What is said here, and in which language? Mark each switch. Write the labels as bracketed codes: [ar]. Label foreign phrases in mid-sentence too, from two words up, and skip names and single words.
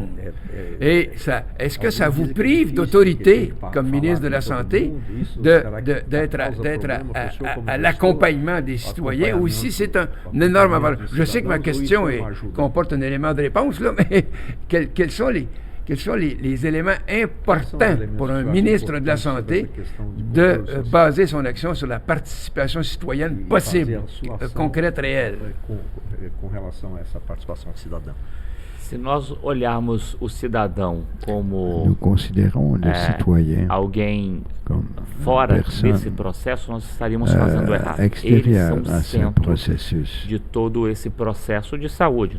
[fr] Et est-ce que ça vous prive d'autorité comme ministre de la Santé d'être à l'accompagnement des citoyens ou si c'est un énorme avantage? Je sais que ma question comporte un élément de réponse, là, mais quels sont les éléments importants pour un ministre de la Santé de baser son action sur la participation citoyenne possible, concrète, réelle? [pt] Com relação a essa participação cidadã. Se nós olharmos o cidadão como alguém fora desse processo, nós estaríamos fazendo errado. Eles são o centro de todo esse processo de saúde.